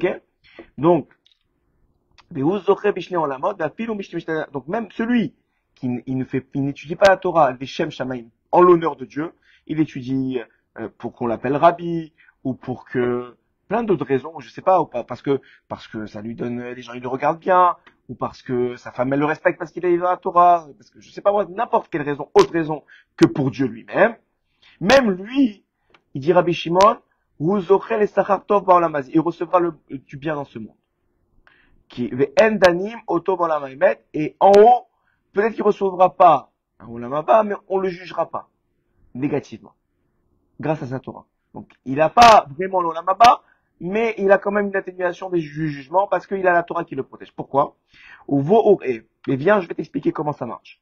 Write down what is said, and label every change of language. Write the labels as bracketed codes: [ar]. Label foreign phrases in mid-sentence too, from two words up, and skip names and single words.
[fr] Donc, donc même celui qui n'étudie pas la Torah, des [he] שם שמים, [fr] en l'honneur de Dieu, il étudie pour qu'on l'appelle Rabbi, ou pour que plein d'autres raisons, je sais pas, ou pas, parce que ça lui donne, les gens ils le regardent bien, ou parce que sa femme elle le respecte parce qu'il est dans la Torah, parce que je sais pas moi, n'importe quelle raison, autre raison que pour Dieu lui-même. Même lui, il dit Rabbi Shimon, vous aurez les [he] שכר טוב בעולם הזה, [fr] il recevra du bien dans ce monde. [he] כי דנים אותו בעולם האמת, [fr] et en haut, peut-être qu'il recevra pas un [he] עולם הבא, [fr] mais on le jugera pas négativement grâce à sa Torah. Donc il n'a pas vraiment l' [he] עולם הבא, [fr] mais il a quand même une atténuation des jugements parce qu'il a la Torah qui le protège. Pourquoi? Mais viens, je vais t'expliquer comment ça marche.